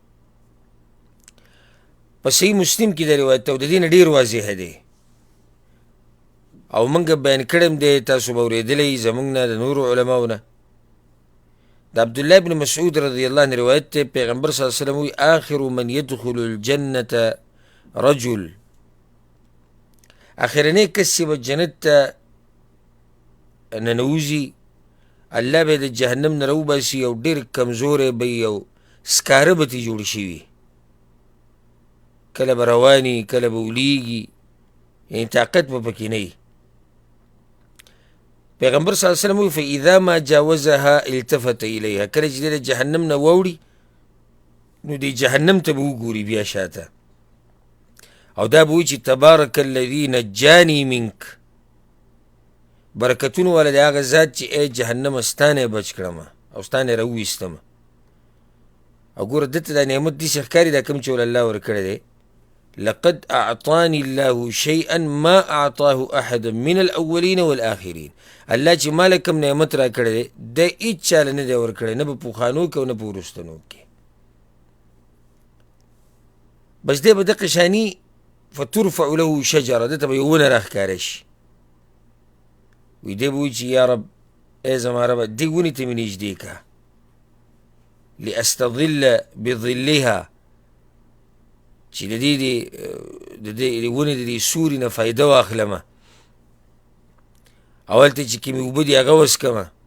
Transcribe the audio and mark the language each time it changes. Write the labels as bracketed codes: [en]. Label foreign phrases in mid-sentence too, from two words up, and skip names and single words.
[ps] په صحیح مسلم کې دا روایت او د دې نه ډېر واضح دی، او موږ بیان کړی دی، تاسو به اورېدلی زموږ نه د نورو علماو نه. د عبدالله بن مسعود [ar] رضی الله عنه [ps] روایت دی، پیغمبر [ar] صلی الله علیه وسلم [ps] وایي [ar] آخر من يدخل الجنة رجل، [ps] اخرنی کس چې به جنت ته ننوځي، الله به د جهنم نه راوباسي، او ډېر کمزوری به وي او سکاره به ترې جوړ شوي، کله به رواني کله به ولیږي، یعنې طاقت به پکې نه وي. پیغمبر [ar] صلی الله علیه وسلم [ps] وایي [ar] فاذا ما جاوزها التفت الیها، [ps] کله چې دی د جهنم نه واوړي، نو دی جهنم ته به وګوري بیا شاته، او دا به وایي چې [ar] تبارک الذي نجاني منک، [ps] برکتونو والا د هغه ذات چې ای جهنمه ستا نه یې بچ کړمه او ستا نه یې راوویستمه. او ګوره ده ته دا نعمت داسې ښکاري دا کوم چې ول الله ورکړی دی. [ar] لقد اعطاني الله شيئا ما اعطاه احدا من الاولين والآخرين. [ps] الله چې ماله کوم نعمت را کړی دی د هېڅ چاله نه دی ورکړی، نه په پوخانو کې او نه په وروستنو کې. بس دی به دقه شاني [ar] فترفع له شجره، [ps] ده ته به یو ونه راښکاره شي. وی دی به وایي چې [ar] یا رب [ps] ای زما ربه دې ونې ته مې نږدې که [ar] لاستظل بظلها، [ps] چې د دې ونې د دې سوري نه فایده واخلمه، او هلته چې کومې اوبه دي هغه وڅکمه.